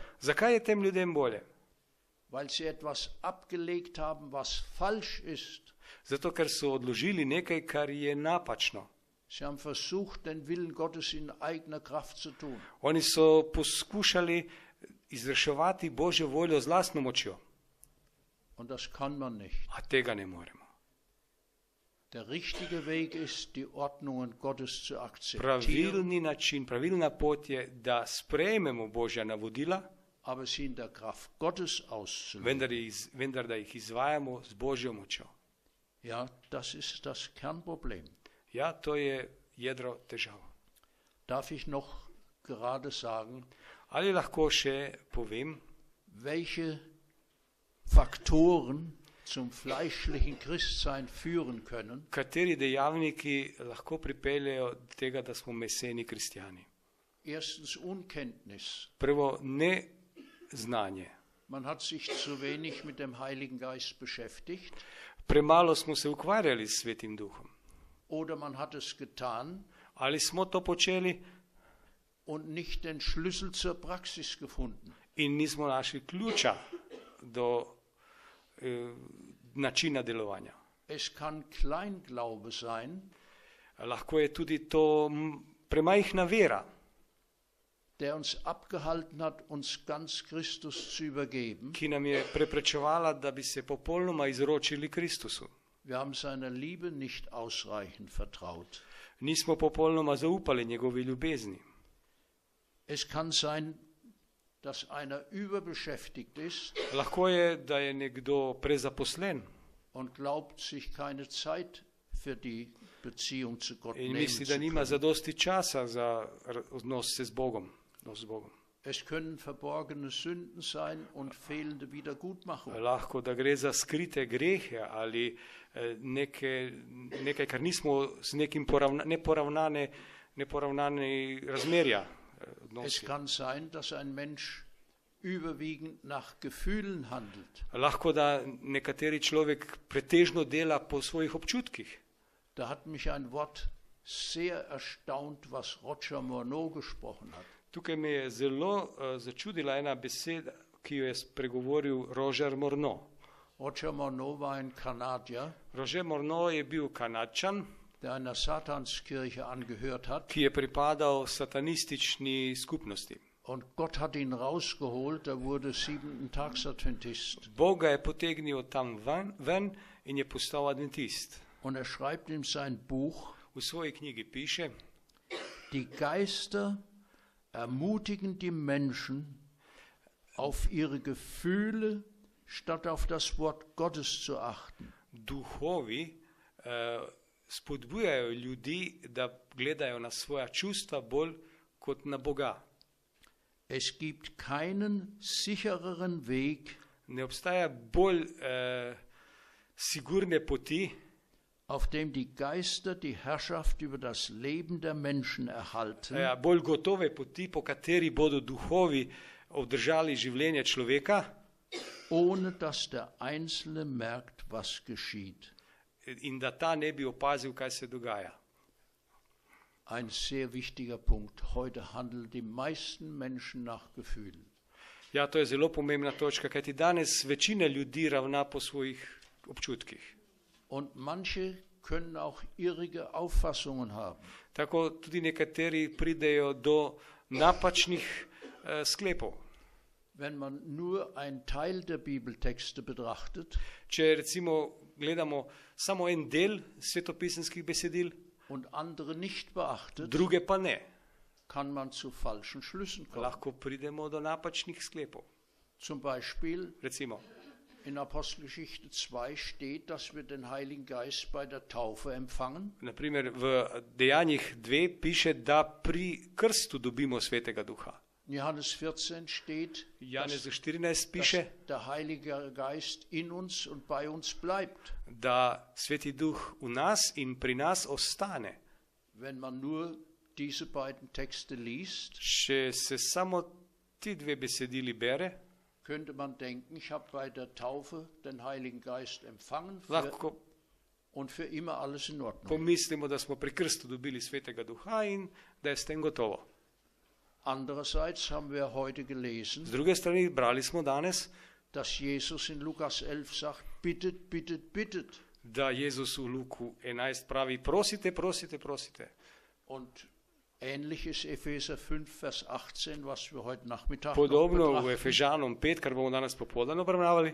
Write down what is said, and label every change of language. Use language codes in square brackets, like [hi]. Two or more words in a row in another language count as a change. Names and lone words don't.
[sl] Zakaj je tem ljudem bolje? [de] Weil sie etwas abgelegt haben, was falsch ist. [sl] Zato, ker so odložili nekaj, kar je napačno. [de] Sie haben versucht, den Willen Gottes in eigener Kraft zu tun. [sl] Oni so poskušali izvrševati Božjo voljo z lastno močjo, [de] Und das kann man nicht. [sl] a tega ne moremo. [de] Der richtige Weg ist, die Ordnungen Gottes zu akzeptieren, [sl] Pravilni način, pravilna pot je, da sprejmemo Božja navodila, [de] aber sie in der Kraft Gottes auszuleben. [sl] vendar da jih izvajamo z Božjo močjo. [de] Ja, das ist das Kernproblem. [sl] Ja, to je jedro težav. [de] Darf ich noch gerade sagen, [sl] Ali lahko še povem, [de] welche Faktoren zum fleischlichen Christsein führen können? [sl] kateri dejavniki lahko pripeljejo do tega, da smo meseni kristjani? [de] Erstens Unkenntnis. [sl] Prvo, neznanje. [de] Man hat sich zu wenig mit dem Heiligen Geist beschäftigt [sl] Premalo smo se ukvarjali s Svetim Duhom. [de] oder man hat es getan [sl] Ali smo to počeli [de] und nicht den Schlüssel zur Praxis gefunden. [sl] in nismo našli ključa do načina delovanja. [de] Es kann Kleinglaube sein, [sl] Lahko je tudi to premajhna vera, [de] der uns abgehalten hat, uns ganz Christus zu übergeben. [sl] ki nam je preprečevala, da bi se popolnoma izročili Kristusu. [de] Wir haben seiner Liebe nicht ausreichend vertraut. [sl] Nismo popolnoma zaupali njegovi ljubezni. [de] Es kann sein, dass einer überbeschäftigt ist [sl] Lahko je, da je nekdo prezaposlen [de] und glaubt, sich keine Zeit für die Beziehung zu Gott [sl] in [de] nehmen [sl] misli, [de] zu [sl] da nima [de] können. [sl] zadosti časa za odnos z Bogom. Odnos z Bogom. [de] Es können verborgene Sünden sein und fehlende Wiedergutmachung. [sl] Lahko, da gre za skrite grehe ali nekaj, kar nismo z nekim neporavnane razmerja. [de] Es [sl] Odnosi. [de] kann sein, dass ein Mensch überwiegend nach Gefühlen handelt. [sl] Lahko, da nekateri človek pretežno dela po svojih občutkih. [de] Da hat mich ein Wort sehr erstaunt, was Roger Morneau gesprochen hat. [sl] Tukaj me je zelo začudila ena beseda, ki jo je spregovoril Roger Morneau. [de] Roger Morneau war ein Kanadier, [sl] Roger Morneau je bil Kanadčan, [de] der einer Satanskirche angehört hat. [sl] ki je pripadal satanistični skupnosti. [de] Und Gott hat ihn rausgeholt, er wurde 7-Tags-Adventist. [sl] Bog ga je potegnil tam ven in je postal adventist. [de] Und er schreibt in sein Buch, [sl] V svoji knjigi piše, [de] die Geister ermutigen die Menschen, auf ihre Gefühle statt auf das Wort Gottes zu achten. [sl] duhovi spodbujajo ljudi, da gledajo na svoja čustva bolj kot na Boga. [de] Es gibt keinen sichereren Weg, [sl] Ne obstaja bolj sigurne poti, [de] auf dem die Geister die Herrschaft über das Leben der Menschen erhalten, [sl] bolj gotove poti, po kateri bodo duhovi obdržali življenje človeka, [de] ohne dass der Einzelne merkt, was geschieht. [sl] in da ta ne bi opazil, kaj se dogaja. [de] Ein sehr wichtiger Punkt. Heute handeln die meisten Menschen nach Gefühlen. [sl] Ja, to je zelo pomembna točka, kajti danes večina ljudi ravna po svojih občutkih. [de] Und manche können auch irrige Auffassungen haben. [sl] Tako tudi nekateri pridejo do napačnih sklepov. [de] Wenn man nur einen Teil der Bibeltexte betrachtet [sl] Če recimo gledamo samo en del svetopisemskih besedil, [de] und andere nicht beachtet, [sl] druge pa ne, [de] kann man zu falschen Schlüssen kommen. [sl] lahko pridemo do napačnih sklepov. [de] Zum Beispiel [sl] Recimo, [de] in Apostelgeschichte 2 steht, dass wir den Heiligen Geist bei der Taufe empfangen. [sl] naprimer v Dejanjih 2 piše, da pri krstu dobimo Svetega Duha. [de] In Johannes 14 steht, [sl] Janezu [de] dass [sl] 14 piše, [de] der Heilige Geist in uns und bei uns bleibt, [sl] da Sveti Duh v nas in pri nas ostane. [de] wenn man nur diese beiden Texte liest. [sl] Če se samo ti dve besedili bere, [de] Könnte man denken, ich habe bei der Taufe den Heiligen Geist empfangen [sl] lahko [de] und für immer alles in Ordnung. [sl] pomislimo, da smo pri krstu dobili Svetega Duha in da je s tem gotovo. [de] Andererseits haben wir heute gelesen, [sl] Z druge strani brali smo danes, [de] dass Jesus in Lukas 11 sagt, bittet, bittet, bittet. [sl] da Jezus v Luku 11 pravi, prosite, prosite, prosite. [de] Und ähnlich ist Epheser 5, Vers 18, was wir heute Nachmittag noch [sl] Podobno v [de] betrachten. [sl] Efežanom 5, kar bomo danes popoldan obravnavali.